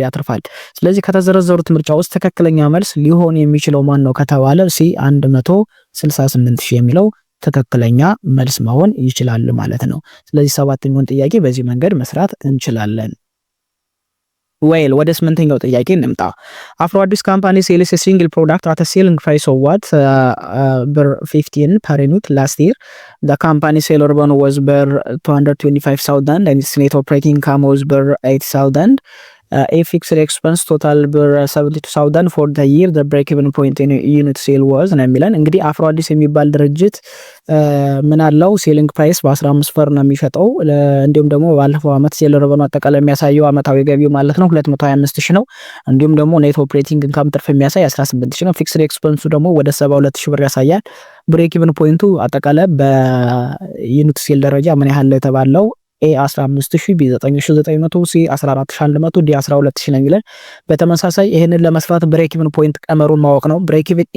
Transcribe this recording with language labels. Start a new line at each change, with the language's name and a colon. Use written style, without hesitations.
Amharic: ያትርፋል። ስለዚህ ከተዘረዘሩት ምርጫ ውስጥ ትክክለኛ መልስ ሊሆን የሚችለው ማን ነው ከተባለ ሲ 168 ሺህ የሚለው ትክክለኛ መልስ መሆን ይችላል ማለት ነው። ስለዚህ ሰባተኛውን ጥያቄ በዚህ መንገድ መስራት እንችላለን። ዌል ወደ 8ኛው ጥያቄ እንምጣ። አፍሮ አዲስ
English: ካምፓኒ ሴልስ ሲንግል ፕሮዳክት አት ሴሊንግ ፕራይስ ኦፍ ዋት ብር 15 per unit last year. The company sale revenue was ብር 225,000 and its net operating income was ብር 80,000. A fixed expense total ብር 72,000 for the year. The break even point in unit sale was
Amharic: ነው የሚለን። እንግዲህ አፍሮ አዲስ የሚባል ድርጅት ምን አለው? ሴሊንግ ፕራይስ በ15 ብር ነው የሚሸጠው። እንዲሁም ደግሞ ባለፈው አመት ሴል ረቨኑ አጠቃላይ የሚያሳየው አመታዊ ገቢው ማለት ነው 225 ሺህ ነው። እንዲሁም ደግሞ ኔት ኦፕሬቲንግ ኢንካም ትርፍ የሚያሳይ 18 ሺህ ነው። ፊክስድ ኤክስፐንሱ ደግሞ ወደ 72 ሺህ ብር ያሳያል። ብሬክ ኢቭን ፖይንቱ አጠቃላይ በዩኒት ሴል ደረጃ ምን ያህል የተባለው ኤ 15000 ቢ 9900 ሲ 14100 ዲ 12000 ነው የሚለን። በተመሳሳይ ይሄንን ለመስራት ብሬክ ኢቭን ፖይንት ቀመሩን ማወቅ ነው። ብሬክ